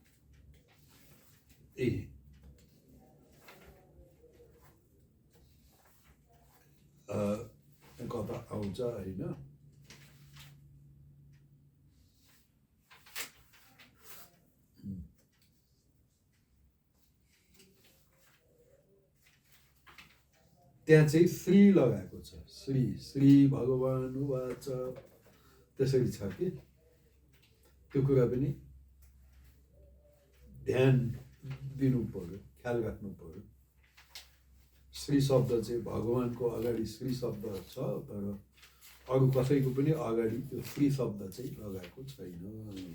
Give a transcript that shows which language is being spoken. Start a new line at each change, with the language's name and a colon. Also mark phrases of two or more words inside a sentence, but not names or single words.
Nepali: कता आउँछ होइन, त्यहाँ चाहिँ श्री लगाएको छ।
Sanskrit: श्री श्री भगवान उवाच
Nepali: त्यसरी छ कि त्यो कुरा पनि ध्यान दिनु पर्यो, ख्याल राख्नु पर्यो। श्री शब्द चाहिँ भगवानको अगाडि श्री शब्द छ, तर अरू कसैको पनि अगाडि त्यो श्री शब्द चाहिँ लगाएको छैन।